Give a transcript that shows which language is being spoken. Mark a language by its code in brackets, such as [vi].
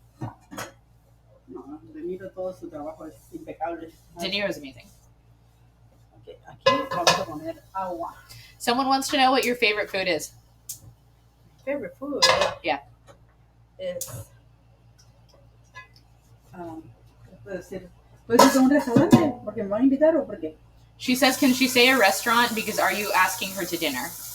[es] No, De Niro todo su trabajo es impecable. [en] De Niro is amazing. [es] Okay, aquí vamos a poner agua. [en] Someone wants to know what your favorite food is. Favorite food? Yeah. [es] Es. Puede ser un restaurante porque me van a invitar o porque. [en] She says, can she say a restaurant because are you asking her to dinner?